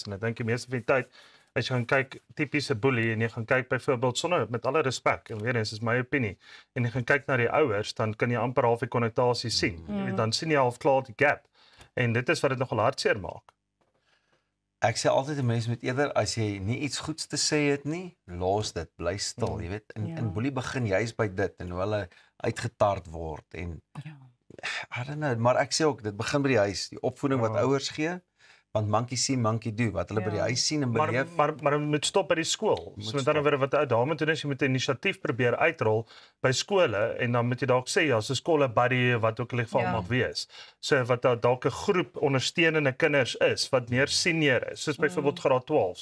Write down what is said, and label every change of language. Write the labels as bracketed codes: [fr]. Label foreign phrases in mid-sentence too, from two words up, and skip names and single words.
[af] En ek dink die meeste van die tyd as jy gaan kyk tipiese boelie en jy gaan kyk byvoorbeeld sonder met alle respek en weer eens is my opinie en jy gaan kyk na die ouers, dan kan jy amper half die konnotasie sien. Jy weet, dan sien jy half klaar die gap. En dit is wat dit nogal hartseer maak. Ek sê altyd 'n mens moet eerder as jy nie iets goeds te sê het nie, los dit, bly stil, jy weet. In boelie begin juist by dit en hoe hulle uitgetart word en [en] I don't know, [af] maar ek sê ook dit begin by die huis, die opvoeding wat ouers gee. [en] Want monkey see, monkey do. [af] Wat hulle by die huis sien en beleef. Maar jy moet stop by die skool. So met ander woorde wat ou dame doen is jy moet 'n inisiatief probeer uitrol by skole en dan moet jy dalk sê ja, so skole buddy wat ook al die geval mag wees. So wat dalk 'n groep ondersteunende kinders is wat meer senior is, soos byvoorbeeld graad 12s.